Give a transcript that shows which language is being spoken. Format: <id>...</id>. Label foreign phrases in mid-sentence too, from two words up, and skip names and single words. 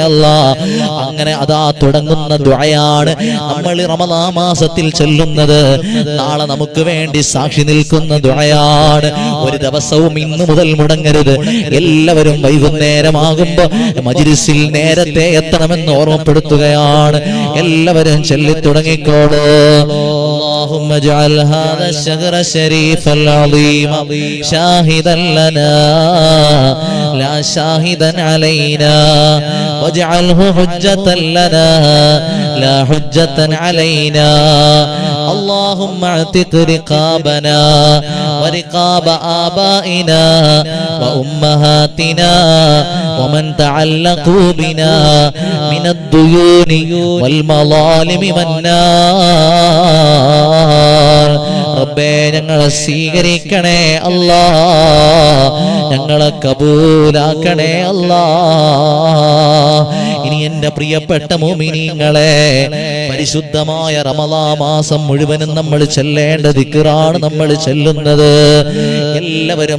<ml>അല്ലാ അങ്ങനെ അതാ തുടങ്ങുന്ന ദുആയാണ് നമ്മൾ റമളാൻ മാസത്തിൽ ചൊല്ലുന്നത് നാളെ നമുക്ക് വേണ്ടി സാക്ഷി നിൽക്കുന്ന ദുആയാണ് ഒരു ദിവസവും ഇന്നു മുതൽ മുടങ്ങരുത് എല്ലാവരും വൈകുന്നേരമാകുമ്പോ മജ്‌ലിസിൽ നേരത്തെ എത്തണമെന്ന് ഓർമ്മപ്പെടുത്തുകയാണ് എല്ലാവരും ചൊല്ലി തുടങ്ങിക്കോളൂ</ml> <ar>اللهم اجعل هذا الشهر الشريف العظيم شاهدا لنا لا شاهدا علينا واجعله حجة لنا لا حجة علينا اللهم اعتق رقابنا ورقاب آبائنا وأمهاتنا ومن تعلقوا بنا من الديون والمظالم</ar> <ml>والنار റബ്ബേ ഞങ്ങളെ സ്വീകരിക്കണേ അല്ലാ ഞങ്ങളെ കബൂലാക്കണേ അല്ലാ ഇനി എന്റെ പ്രിയപ്പെട്ട മുഅ്മിനീങ്ങളെ പരിശുദ്ധമായ റമളാൻ മാസം മുഴുവനും നമ്മൾ ചൊല്ലേണ്ട ദിക്റാണ് നമ്മൾ ചൊല്ലുന്നത് എല്ലാവരും</ml>